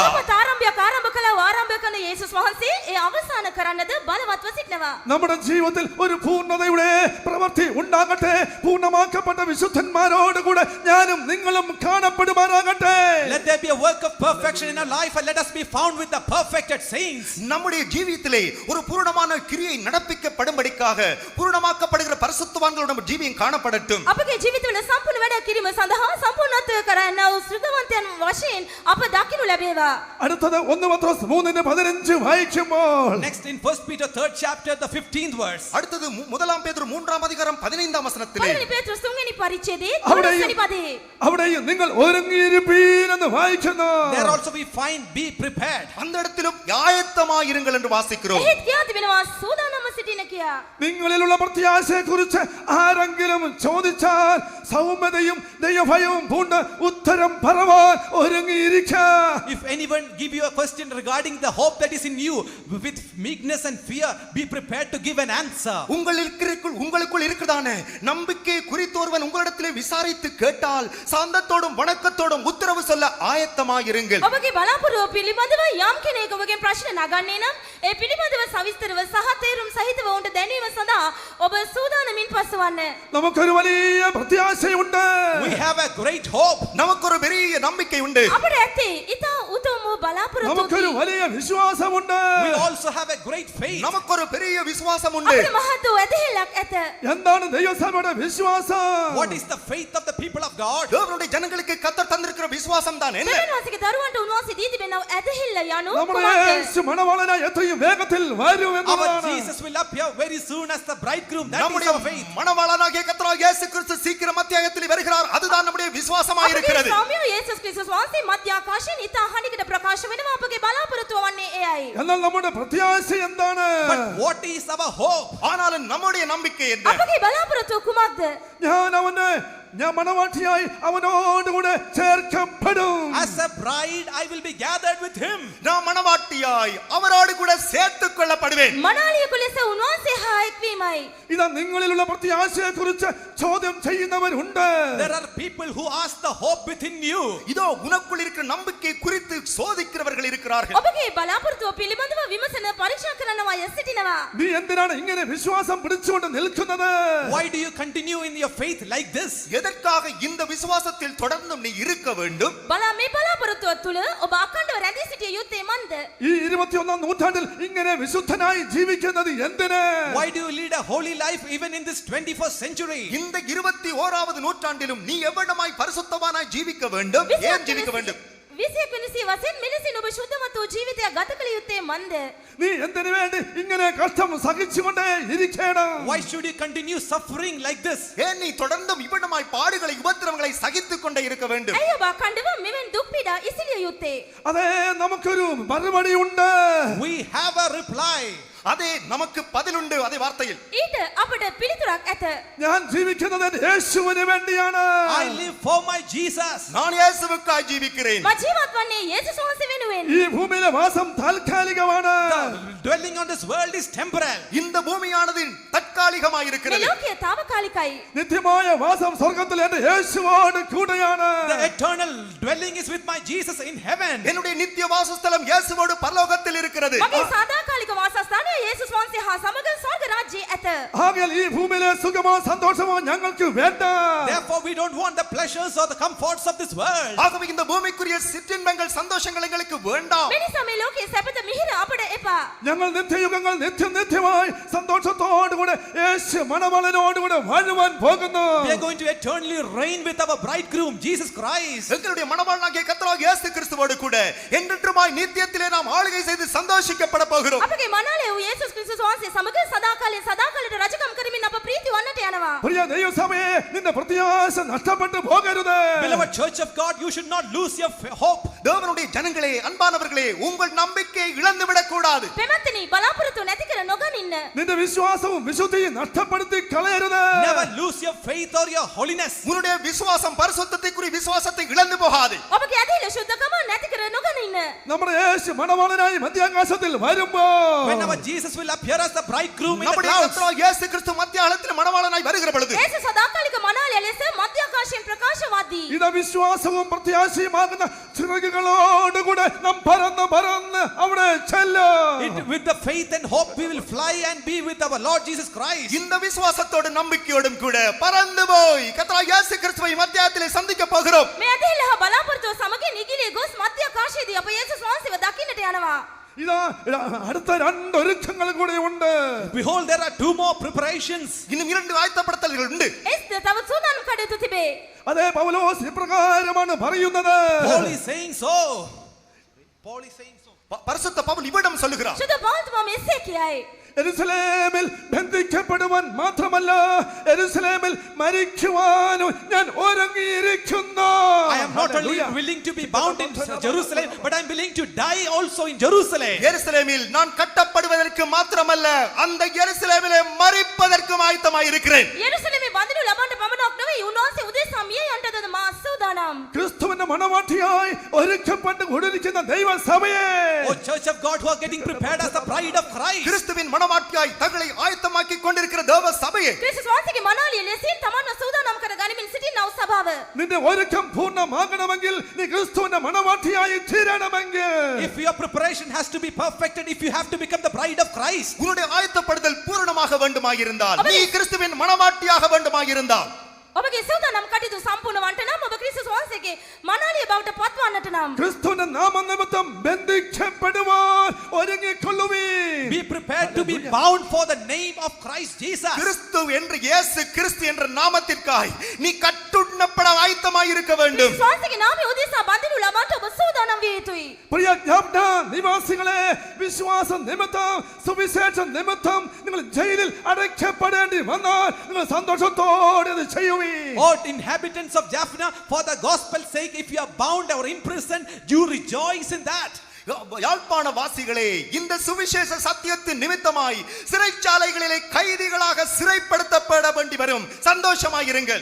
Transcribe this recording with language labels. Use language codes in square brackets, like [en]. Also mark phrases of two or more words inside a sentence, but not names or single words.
[si] යහපත් ආරම්භයක් ආරම්භ කළා ආරම්භ කරන යේසුස් වහන්සේ ඒ අවසන් කරන්නද බලවත්ව සිටිනවා. [ml] നമ്മുടെ ജീവിതത്തിൽ ഒരു പൂർണ്ണതയുടെ പ്രവൃത്തി ഉണ്ടാകട്ടെ. പൂർണ്ണമാക്കപ്പെട്ട വിശുദ്ധന്മാരോട് കൂടെ ഞാനും നിങ്ങളും കാണപ്പെടുമാറാകട്ടെ. [en] Let there be a work of perfection in our life and let us be found with the perfected saints. [ta] நம்முடைய ஜீவியத்திலே ஒரு பூரணமான கிரியை நடப்பிக்கப்படும்படிக்காக பூரணமாக்கப்படுகிற பரிசுத்தவான்களோட ஜீவியம் காணப்படட்டும். [si] අපගේ ජීවිතවල සම්පූර්ණ වැඩ කිරීම සඳහා සම්පූර්ණත්වය කරන්න වූ ශ්‍රද්ධාවන්තයන් වශයෙන් අප දකිනු ලැබේවා. [ml] അടുത്തത് 1 പത്രോസ് 3:15 വായിക്കുമ്പോൾ [en] Next in 1 Peter 3rd chapter the 15th verse. [ta] அடுத்தது முதலாம் பேதுரு 3ஆம் அதிகாரம் 15ஆம் வசனத்திலே [si] පළවෙනි පේතෘස් 3 වෙනි පරිච්ඡේදයේ [ml] അവിടെയും [si] 3 වෙනි පදයේ [ml] അവിടെയും നിങ്ങൾ ഒരുങ്ങിയിരിപ്പീൻ എന്ന് വായിക്കുന്നു. [en] There also we find be prepared. [ta] அந்த இடத்திலும் ஆயத்தமாயிருங்கள் என்று வாசிக்கிறோம். [si] එහෙත් කියා තිබෙනවා සූදානම්ව සිටින කියා. [ml] നിങ്ങളിലുള്ള പ്രത്യാശയെക്കുറിച്ച് ആരെങ്കിലും ചോദിച്ചാൽ സൗമ്യതയും ദൈവഭയവും പൂണ്ട് ഉത്തരം പറവാൻ ഒരുങ്ങിയിരിക്ക. [en] If anyone give you a question regarding the hope that is in you, with meekness and fear be prepared to give an answer. [ta] உங்களுக்குள் இருக்கிறதான நம்பிக்கை குறித்து ஒருவன் உங்களிடத்திலே விசாரித்து கேட்டால் சாந்தத்தோடும் வணக்கத்தோடும் உத்தரவு சொல்ல ஆயத்தமாயிருங்கள். [si] ඔබගේ බලාපොරොත්තු පිළිබඳව යම් කෙනෙක් ඔබගෙන් ප්‍රශ්න නගන්නේ නම් ඒ පිළිබඳව සවිස්තරව සහ තේරුම් සහිතව උන්ට දැනීම සඳහා ඔබ සූදානමින් පසුවන්න. [ml] നമുക്കൊരു വലിയ പ്രത്യാശയുണ്ട്. [en] We have a great hope. [ta] நமக்கு ஒரு பெரிய நம்பிக்கை உண்டு. [si] අපට ඇත්තේ ඉතා උතුම් වූ බලාපොරොත්තු. [ml] നമുക്കൊരു വലിയ വിശ്വാസമുണ്ട്. [en] We also have a great faith. [ta] நமக்கு ஒரு பெரிய விசுவாசம் உண்டு. [si] අපට මහත් වූ ඇදහිල්ලක් ඇත. [ml] എന്താണ് ദൈവസഭയുടെ വിശ്വാസം? [en] What is the faith of the people of God? [ta] தேவனுடைய ஜனங்களுக்கு கர்த்தர் தந்திருக்கிற விசுவாசம் தான் என்ன? [si] දෙවියන් වහන්සේගේ දරුවන්ට උන්වහන්සේ දී තිබෙනා ඇදහිල්ල යනු [ml] നമ്മുടെ [si] කුමක්ද? [ml] യേശു മണവാളനായി എത്രയും വേഗത്തിൽ വരും [en] Our [ml] എന്നതാണ്. [en] Jesus will appear very soon as the bridegroom. That is [ta] நம்முடைய [en] our faith. [ta] மணவாளனாகிய கர்த்தராகிய இயேசு கிறிஸ்து சீக்கிரம் மத்தியாகத்தில் வருகிறார். அதுதான் நம்முடைய விசுவாசமாய் [si] අපගේ [ta] இருக்கிறது. [si] ස්වාමියා යේසුස් ක්‍රිස්තුස් වහන්සේ මධ්‍ය ආකාශයෙන් ඉතා හඬකට ප්‍රකාශ වෙනවා. අපගේ බලාපොරොත්තුව වන්නේ එයයි. [ml] എന്നാൽ നമ്മുടെ പ്രത്യാശ എന്താണ്? [en] But what is our hope? [ta] ஆனாலும் நம்முடைய நம்பிக்கை என்ன? [si] අපගේ බලාපොරොත්තුව කුමක්ද? [ml] ഞാൻ മണവാട്ടിയായി അവനോടുകൂടെ ചേർക്കപ്പെടും. [en] As a bride I will be gathered with him. [ta] நான் மணவாட்டியாய் அவரோடு கூட சேர்த்துக் கொள்ளப்படுவேன். [si] මනාලියෙකු ලෙස උන්වහන්සේ හා එක්වීමයි. [ml] ഇതാ നിങ്ങളിലുള്ള പ്രത്യാശയെ കുറിച്ച് ചോദ്യം ചെയ്യുന്നവരുണ്ട്. [en] There are people who ask the hope within you. [ta] இதோ உனக்குள் இருக்கிற நம்பிக்கை குறித்து சோதிக்கிறவர்கள் இருக்கிறார்கள். [si] ඔබගේ බලාපොරොත්තුව පිළිබඳව විමසන පරීක්ෂා කරන අය සිටිනවා. [ml] നീ എന്തിനാണ് ഇങ്ങനെ വിശ്വാസം പിടിച്ചുകൊണ്ട് നിൽക്കുന്നത്? [en] Why do you continue in your faith like this? [ta] எதற்காக இந்த விசுவாசத்தில் தொடர்ந்தும் நீ இருக்க வேண்டும்? [si] බලා මේ බලාපොරොත්තුව තුළ ඔබ අඛණ්ඩව රැඳී සිටිය යුත්තේ මන්ද? [ml] ഈ 21ാം നൂറ്റാണ്ടിൽ ഇങ്ങനെ വിശുദ്ധനായി ജീവിക്കുന്നത് എന്തിന്? [en] Why do you lead a holy life even in this 21st century? [ta] இந்த 21வது நூற்றாண்டிலும் நீ எவ்வளமாய் பரிசுத்தவானாய் ஜீவிக்க வேண்டும்? ஏன் ஜீவிக்க வேண்டும்? [si] 21 වසරෙන් මෙලෙසින් ඔබ ශුද්ධවත් වූ ජීවිතයක් ගත කළ යුත්තේ මන්ද? [ml] നീ എന്തിനു വേണ്ടി ഇങ്ങനെ കഷ്ടം സഹിച്ചുകൊണ്ടേ ഇരിക്കണം? [en] Why should you continue suffering like this? [ta] ஏன் நீ தொடர்ந்தும் இவ்வளமாய் பாடுகளை உபத்திரவங்களை சகித்துக் கொண்டே இருக்க வேண்டும்? [si] ඇයි ඔබ අඛණ්ඩව මෙවැනි දුක් පීඩා ඉසිලිය යුත්තේ? [ml] അതേ നമുക്കൊരു മറുപടി ഉണ്ട്. [en] We have a reply. [ta] அதே நமக்கு பதிலுண்டு அதே வார்த்தையில் [si] ඊට අපට පිළිතුරක් ඇත. [ml] ഞാൻ ജീവിക്കുന്നത് യേശുവിന് വേണ്ടിയാണ്. [en] I live for my Jesus. [ta] நான் இயேசுவுக்காய் ஜீவிக்கிறேன். [si] මා ජීවත් වන්නේ යේසුස් වහන්සේ වෙනුවෙන්. [ml] ഈ ഭൂമിയിലെ വാസം താൽക്കാലികമാണ്. [en] The dwelling on this world is temporal. [ta] இந்த பூமியானது தற்காலிகமாய் [si] මේ [ta] இருக்கிறது. [si] ලෝකය తాවකාලිකයි. [ml] നിത്യമായ വാസം സ്വർഗത്തിൽ എന്റെ യേശുവോട് കൂടെയാണ്. [en] The eternal dwelling is with my Jesus in heaven. [ta] என்னுடைய நித்திய வாசஸ்தலம் இயேசுவோடு பரலோகத்தில் இருக்கிறது. [si] මගේ සදාකාලික වාසස්ථානය යේසුස් වහන්සේ හා සමග ස්වර්ග රාජ්‍යයේ ඇත. [ml] ആകയാൽ ഈ ഭൂമിയിലെ സുഖമോ സന്തോഷമോ ഞങ്ങൾക്ക് വേണ്ട. [en] Therefore, we don't want the pleasures or the comforts of this world. [ta] ஆகவே இந்த பூமிக்குரிய சிற்றின்பங்கள் சந்தோஷங்கள் எங்களுக்கு வேண்டாம். [si] මේ නිසා මේ ලෝකයේ සැපත මිහිර අපට එපා. [ml] ഞങ്ങൾ നിത്യയുഗങ്ങൾ നിത്യമായി സന്തോഷത്തോടുകൂടെ യേശു മണവാളനോടുകൂടെ വാഴുവാൻ പോകുന്നു. [en] We are going to eternally reign with our bridegroom, Jesus Christ. [ta] எங்களுடைய மணவாளனாகிய கர்த்தராகிய இயேசு கிறிஸ்துவோடு கூட என்றென்றுமாய் நித்தியத்திலே நாம் ஆளுகை செய்து சந்தோஷிக்கப்பட போகிறோம். [si] අපගේ මනාලය වූ යේසුස් ක්‍රිස්තුස් වහන්සේ සමග සදාකාලයෙන් සදාකාලයට රජකම් කරමින් අප ප්‍රීති වන්නට යනවා. [ml] പ്രിയ ദൈവസഭയെ നിന്റെ പ്രത്യാശ നഷ്ടപ്പെട്ടു പോകരുത്. [en] Beloved church of God, you should not lose your hope. [ta] தேவனுடைய ஜனங்களே, அன்பானவர்களே, உங்கள் நம்பிக்கையை இழந்து விடக் கூடாது. [si] පෙමැත්තනි බලාපොරොත්තු නැති කර නොගනින්න. [ml] നിന്റെ വിശ്വാസവും വിശുദ്ധിയും നഷ്ടപ്പെടുത്തി കളയരുത്. [en] Never lose your faith or your holiness. [ta] உன்னுடைய விசுவாசம் பரிசுத்தத்திற்குரிய விசுவாசத்தை இழந்து போகாது. [si] ඔබගේ ඇදහිල්ල ශුද්ධකම නැති කර නොගනින්න. [ml] നമ്മുടെ യേശു മണവാളനായി മധ്യാകാശത്തിൽ വരുമ്പോൾ [en] When our Jesus will appear as the bridegroom in the [ta] நம்முடைய [en] clouds. [ta] கர்த்தராகிய இயேசு கிறிஸ்து மத்தியாலத்தில் மணவாளனாய் வருகிற பொழுது [si] යේසුස් සදාකාලික මනාලය ලෙස මධ්‍ය ආකාශයෙන් ප්‍රකාශවදී. [ml] ഇതാ വിശ്വാസവും പ്രത്യാശയുമാകുന്ന ചിറകുകളോടുകൂടെ നാം പറന്ന് അവിടെ ചെല്ലും. [en] With the faith and hope we will fly and be with our Lord Jesus Christ. [ta] இந்த விசுவாசத்தோடு நம்பிக்கையோடும் கூட பறந்து போய் கர்த்தராகிய இயேசு கிறிஸ்துவை மத்தியாலத்திலே சந்திக்க போகிறோம். [si] මේ ඇදහිල්ල හා බලාපොරොත්තුව සමගින් ඉගිලී ගොස් මධ්‍ය ආකාශයේදී අප යේසුස් වහන්සේව දකින්නට යනවා. [ml] ഇതാ അടുത്ത രണ്ട് ഒരുക്കങ്ങൾ കൂടെ ഉണ്ട്. [en] Behold, there are two more preparations. [ta] இன்னும் இரண்டு ஆயத்தப்படுத்தல்கள் உண்டு. [si] එස්ද තව සූදානම් කටයුතු තිබේ. [ml] അതേ പൗലോസ് ഇപ്രകാരമാണ് പറയുന്നത്. [en] Paul is saying so. Paul is saying so. [ta] பரிசுத்த பவுல் இவ்விடம் சொல்லுகிறார். [si] ශුද්ධ බෞද්ධ මෙසේ කියයි. [ml] യെരൂശലേമിൽ ബന്ധിക്കപ്പെടുവാൻ മാത്രമല്ല യെരൂശലേമിൽ മരിക്കുവാനും ഞാൻ ഒരുങ്ങിയിരിക്കുന്നു. [en] I am not only willing to be bound in Jerusalem, but I am willing to die also in Jerusalem. [ta] எருசலேமில் நான் கட்டப்படுவதற்கு மாத்திரமல்ல அந்த எருசலேமிலே மரிப்பதற்கும் ஆயத்தமாய் இருக்கிறேன். [si] යෙරුසලමේ බඳිනු ලබන්න පමණක් නෙවෙයි උන්වහන්සේ උදෙසා මිය යන්නද මා සූදානම්. [ml] ക്രിസ്തുവിന്റെ മണവാട്ടിയായി ഒരുക്കപ്പെട്ട് കൊണ്ടിരിക്കുന്ന ദൈവസഭയെ, [en] Oh church of God who are getting prepared as the bride of Christ. [ta] கிறிஸ்துவின் மணவாட்டியாய் தங்களை ஆயத்தமாக்கி கொண்டிருக்கிற தேவ சபையே, [si] ක්‍රිස්තුස් වහන්සේගේ මනාලිය ලෙසින් තමන්ව සූදානම් කර ගනිමින් සිටිනා වූ සභාව. [ml] നിന്റെ ഒരുക്കം പൂർണ്ണമാകണമെങ്കിൽ നീ ക്രിസ്തുവിന്റെ മണവാട്ടിയായി തീരണമെങ്കിൽ [en] If your preparation has to be perfected, if you have to become the bride of Christ, [ta] உன்னுடைய ஆயத்தப்படுதல் பூரணமாக வேண்டுமாயிருந்தால், நீ கிறிஸ்துவின் மணவாட்டியாக வேண்டுமாயிருந்தால், [si] ඔබගේ සූදානම් කටයුතු සම්පූර්ණ වන්නට නම් ඔබ ක්‍රිස්තුස් වහන්සේගේ මනාලිය බවට පත්වන්නට නම් [ml] ക്രിസ്തുവിന്റെ നാമനിമിത്തം ബന്ധിക്കപ്പെടുവാൻ ഒരുങ്ങിക്കൊള്ളുവീൻ. [en] be prepared to be bound for the name of Christ Jesus. [ta] கிறிஸ்து என்று இயேசு கிறிஸ்து என்ற நாமத்திற்காய் நீ கட்டுண்ணப்பட ஆயத்தமாய் இருக்க வேண்டும். [si] ක්‍රිස්තුස් වහන්සේගේ නාමය උදෙසා බඳිනු ලබන්නට ඔබ සූදානම් විය යුතුයි. [ml] പ്രിയ യാബ്ന നിവാസികളെ, വിശ്വാസ നിമിത്തം സുവിശേഷ നിമിത്തം നിങ്ങൾ ജയിലിൽ അടയ്ക്കപ്പെടേണ്ടി വന്നാൽ നിങ്ങൾ സന്തോഷത്തോടെ ഇത് ചെയ്യുവീൻ. [en] Oh inhabitants of Japhna, for the gospel's sake, if you are bound or imprisoned, you rejoice in that. [ta] யாழ்ப்பாண வாசிகளே, இந்த சுவிசேஷ சத்தியத்தின் நிமித்தமாய் சிறைச்சாலைகளிலே கைதிகளாக சிறைப்படுத்தப்பட வேண்டி வரும் சந்தோஷமாயிருங்கள்.